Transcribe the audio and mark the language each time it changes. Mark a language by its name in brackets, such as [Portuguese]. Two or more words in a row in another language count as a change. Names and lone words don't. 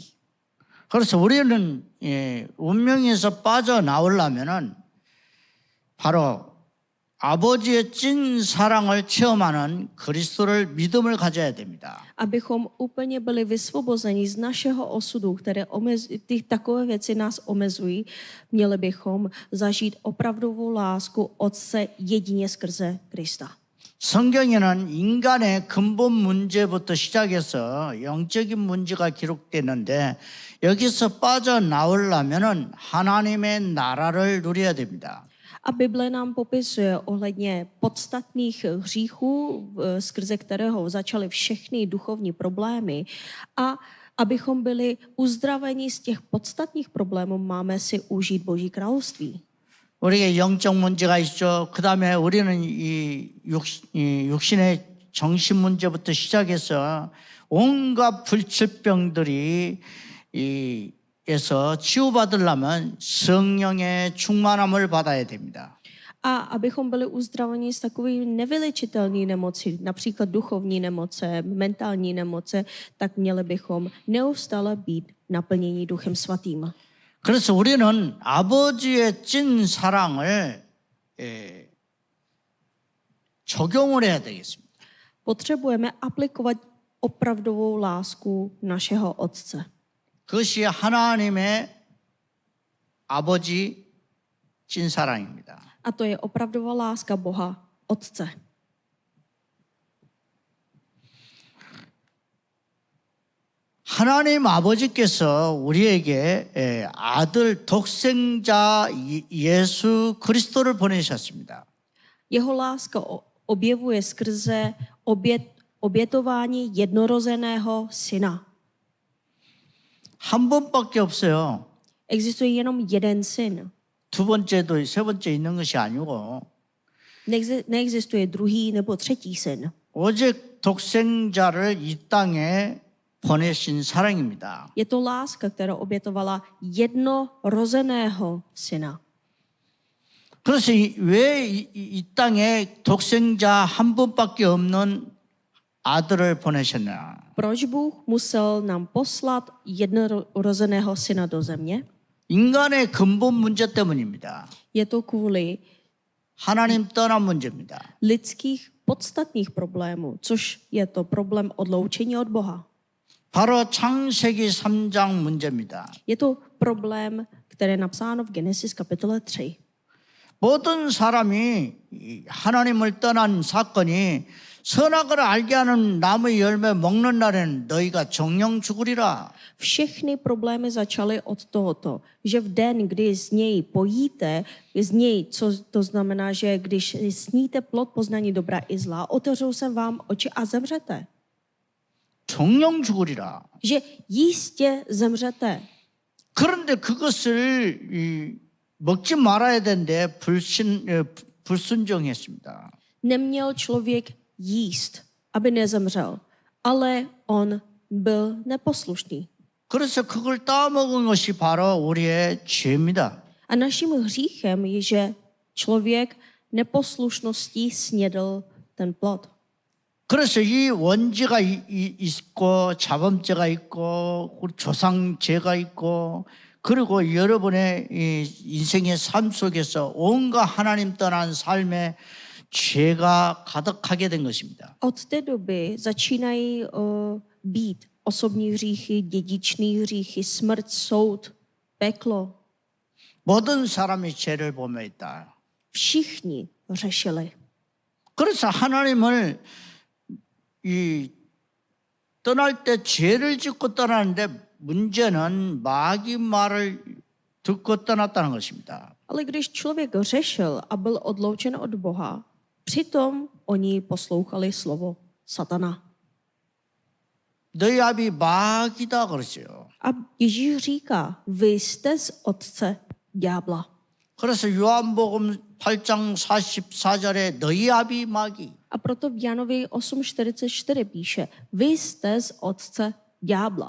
[Korean] 그래서 우리는 운명에서 빠져나오려면은 바로 아버지의 찐 사랑을 체험하는 그리스도를 믿음을 가져야 됩니다. [Czech] Abychom úplně byli vysvobozeni z našeho osudu, které takové věci nás omezují, měli bychom zažít opravdovou lásku Otce jedině skrze Krista. [Korean] 성경에는 인간의 근본 문제부터 시작해서 영적인 문제가 기록되는데 여기서 빠져나오려면은 하나님의 나라를 누려야 됩니다. [Czech] A Bible nám popisuje ohledně podstatných hříchů, skrze kterého začaly všechny duchovní problémy. A abychom byli uzdraveni z těch podstatných problémů, máme si užít Boží království. [Korean] 우리에게 영적 문제가 있죠. 그 다음에 우리는 이 육신의 정신 문제부터 시작해서 온갖 불치병들이 에서 치유받으려면 성령의 충만함을 받아야 됩니다. [Czech] A abychom byli uzdraveni z takových nevyléčitelných nemocí, například duchovní nemoce, mentální nemoce, tak měli bychom neustále být naplněni Duchem Svatým. [Korean] 그래서 우리는 아버지의 찐 사랑을 적용을 해야 되겠습니다. [Czech] Potřebujeme aplikovat opravdovou lásku našeho Otce. [Korean] 그것이 하나님의 아버지 찐 사랑입니다. [Czech] A to je opravdová láska Boha Otce. [Korean] 하나님 아버지께서 우리에게 아들 독생자 예수 그리스도를 보내셨습니다. [Czech] Jeho láska objevuje skrze obětování jednorozeného syna. [Korean] 한 번밖에 없어요. [Czech] Existuje jenom jeden syn. [Korean] 두 번째도 세 번째 있는 것이 아니고 [Czech] Neexistuje druhý nebo třetí syn. [Korean] 오직 독생자를 이 땅에 보내신 사랑입니다. [Czech] Je to láska, která obětovala jednorozeného syna. [Korean] 그래서 왜 이 땅에 독생자 한 분밖에 없는 아들을 보내셨냐? [Czech] Proč Bůh musel nám poslat jednorozeného syna do země? [Korean] 인간의 근본 문제 때문입니다. [Czech] Je to kvůli [Korean] 하나님 떠난 문제입니다. [Czech] lidských podstatných problémů, což je to problém odloučení od Boha. [Korean] 바로 창세기 3장 문제입니다. [Czech] Je to problém, který je napsáno v Genesis kapitole 3. [Korean] 모든 사람이 하나님을 떠난 사건이 선악을 알게 하는 나무의 열매 먹는 날에는 너희가 정령 죽으리라. [Czech] Všechny problémy začaly od tohoto, že v den, kdy z něj pojíte, z něj, co to znamená, že když sníte plod poznání dobra i zla, otevřou se vám oči a zemřete. [Korean] 정령 죽으리라. [Czech] Že jistě zemřete. [Korean] 그런데 그것을 먹지 말아야 되는데 불순종했습니다. [Czech] Neměl člověk jíst, aby nezemřel, ale on byl neposlušný. [Korean] 그래서 그걸 따먹은 것이 바로 우리의 죄입니다. [Czech] A naším hříchem je, že člověk neposlušností snědl ten plod. [Korean] 그래서 이 원죄가 있고 자범죄가 있고 조상죄가 있고 그리고 여러분의 인생의 삶 속에서 온갖 하나님 떠난 삶의 죄가 가득하게 된 것입니다. [Czech] Od té doby začínají být osobní hříchy, dědičný hříchy, smrt, soud, peklo. [Korean] 모든 사람이 죄를 범해 있다. [Czech] Všichni řešili. [Korean] 그래서 하나님을 떠날 때 죄를 짓고 떠나는데 문제는 마귀 말을 듣고 떠났다는 것입니다. [Czech] Ale když člověk řešil a byl odloučen od Boha, přitom oni poslouchali slovo satana. [Korean] 너희 아비 마귀다 그러죠. [Czech] A Ježíš říká, vy jste z otce ďábla. [Korean] 그래서 요한복음 8장 44절에 너희 아비 마귀. [Czech] A proto v Janovi 8:44 píše, vy jste z otce ďábla.